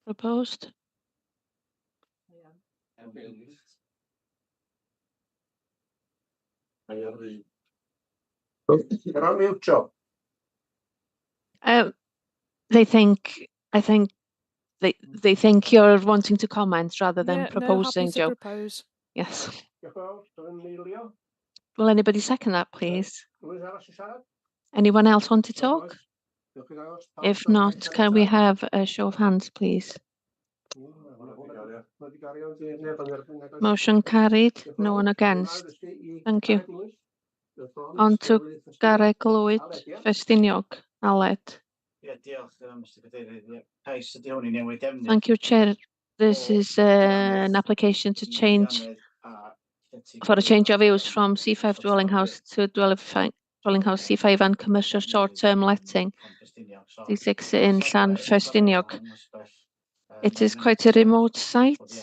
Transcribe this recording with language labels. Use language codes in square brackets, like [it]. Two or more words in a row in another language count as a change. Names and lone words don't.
[en] Proposed? You're on mute, Joe. They think, I think they think you're wanting to comment rather than Yeah, proposing, happy to Joe. propose. Yes. [cy] Diolch yn fawr, Emilio. [en] Will anybody second that, please? [cy] Rwy'n arall i siarad? [en] Anyone else want to talk? [cy] Diolch yn fawr. [en] If not, can we have a show of hands, please? Motion carried, no one against. Thank you. On to Garreg Lwyd, Festiniog, Aled. [cy] Ie, diolch, Mr Cadeirydd. Ie, cais ydi hwn i newid defnydd. [en] Thank you, Chair. This is an application to change, for a change of use from C5 dwelling house to dwelling house C5 and commercial short-term letting. D6 in Llan Festiniog. It is quite a remote site.